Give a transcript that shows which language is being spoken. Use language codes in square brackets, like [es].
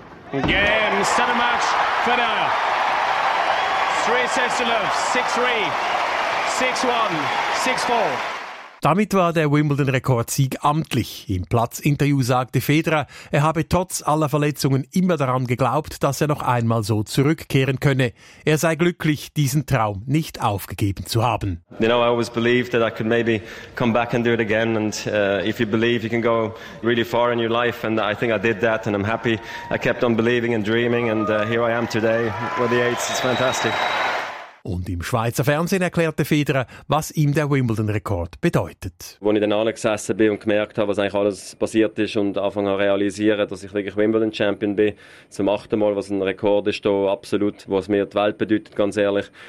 [en] Game, set a match, Federer. 3 sets to love, 6-3, 6-1, 6-4. [de] Damit war der Wimbledon-Rekordsieg amtlich. Im Platzinterview sagte Federer, er habe trotz aller Verletzungen immer daran geglaubt, dass er noch einmal so zurückkehren könne. Er sei glücklich, diesen Traum nicht aufgegeben zu haben. [en] You know, I always believed that I could maybe come back and do it again. And if you believe, you can go really far in your life. And I think I did that and I'm happy. I kept on believing and dreaming. And here I am today with the 8s. It's fantastic. [de] Und im Schweizer Fernsehen erklärte Federer, was ihm der Wimbledon-Rekord bedeutet. Als ich dann angesessen bin und gemerkt habe, was eigentlich alles passiert ist und anfangen zu realisieren, dass ich wirklich Wimbledon-Champion bin, zum 8. Mal, was ein Rekord ist, hier absolut, was mir die Welt bedeutet, ganz ehrlich.